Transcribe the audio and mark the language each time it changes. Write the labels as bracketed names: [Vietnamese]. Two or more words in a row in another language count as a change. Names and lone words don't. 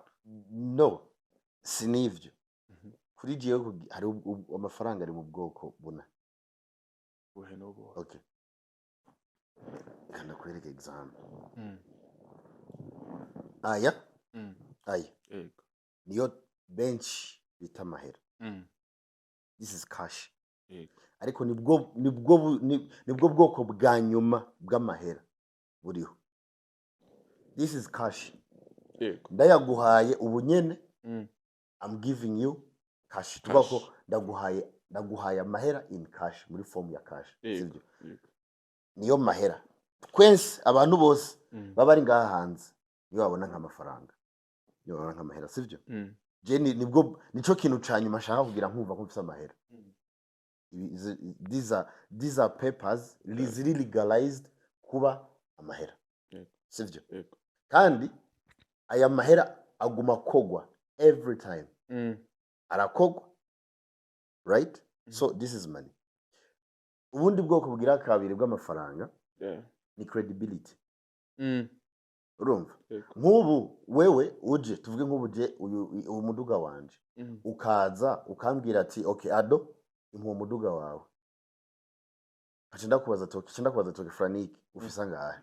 [Rundi] no sinivyo kuri jewe hari amafaranga ari mu bwoko buna okay kana kwereka example aya niyo bench bita mahera [English] this is cash [Rundi] ariko nibwo bwoko bwa nyuma bw'amahera buriho [English] this is cash [Rundi] ndayaguhaye ubunyene [English] I'm giving you cash [Rundi] tubako ndaguhaye amahera [English] in cash [Rundi] muri form ya cash sivyo niyo mahera kwense abantu bose baba ari ngaha hanze niyo babona nk'amafaranga niyo babona nk'amahera sivyo je nibwo nico kintu canyuma shaka kugira nkumva ko mfise amahera [English] these are papers legalized [Rundi] kuba amahera sivyo kandi aya mahera aguma kogwa [English] every time [Rundi] arakogwa [English] right so this is money [Rundi] ubundi bwoko bwira kabiri bw'amafaranga ni credibility urumva nk'ubu wewe uje tuvuge nk'ubu je uyu muduga wanje ukaza ukambwira ati okay Ado impuha umuduga wawe ndakubaza toke Frank ufise ngahe